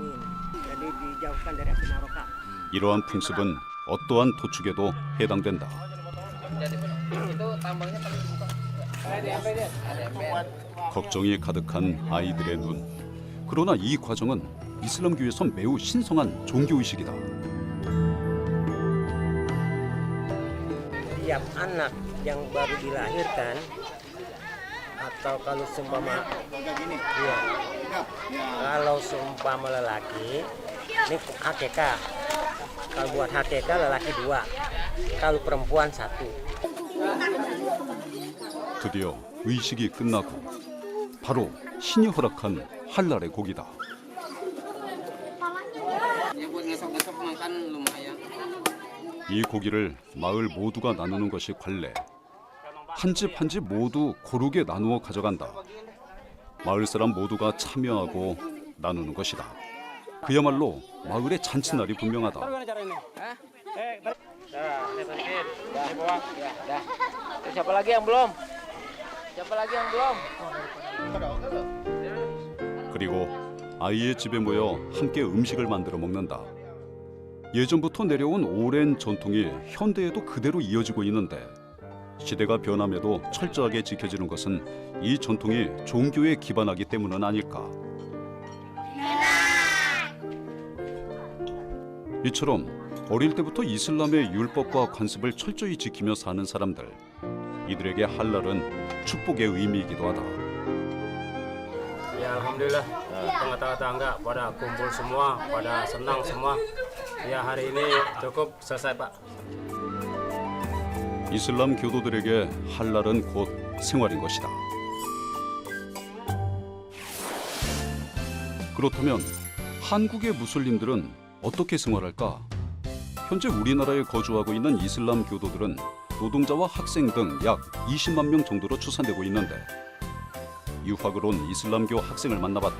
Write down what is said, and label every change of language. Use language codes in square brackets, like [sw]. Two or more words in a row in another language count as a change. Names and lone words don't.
[ko] 이러한 풍습은 어떠한 도축에도 해당된다. 걱정이 가득한 아이들의 눈. 그러나 이 과정은 이슬람교에서 매우 신성한 종교의식이다. [id] Tiap anak yang baru dilahirkan atau kalau seumpama iya, kalau seumpama lelaki ini hakeka, kalau buat hakeka lelaki 2, kalau perempuan 1. [ko] 드디어 의식이 끝나고 바로 신이 허락한 할랄의 고기다. 이 고기를 마을 모두가 나누는 것이 관례. 한 집 한 집 모두 고르게 나누어 가져간다. 마을 사람 모두가 참여하고 나누는 것이다. 그야말로 마을의 잔칫날이 분명하다. [id] Siapa lagi yang belum? Siapa lagi yang belum? [ko] 그리고 아이의 집에 모여 함께 음식을 만들어 먹는다. 예전부터 내려온 오랜 전통이 현대에도 그대로 이어지고 있는데 시대가 변함에도 철저하게 지켜지는 것은 이 전통이 종교에 기반하기 때문은 아닐까. 이처럼 어릴 때부터 이슬람의 율법과 관습을 철저히 지키며 사는 사람들, 이들에게 할랄은 축복의 의미이기도 하다. [id] Ya alhamdulillah tetangga pada kumpul semua, pada senang semua. Ya hari ini cukup selesai Pak. [ko] 이슬람 교도들에게 할랄은 곧 생활인 것이다. 그렇다면 한국의 무슬림들은 어떻게 생활할까? 현재 우리나라에 거주하고 있는 이슬람 교도들은 노동자와 학생 등 약 20만 명 정도로 추산되고 있는데 유학을 온 이슬람교 학생을 만나봤다.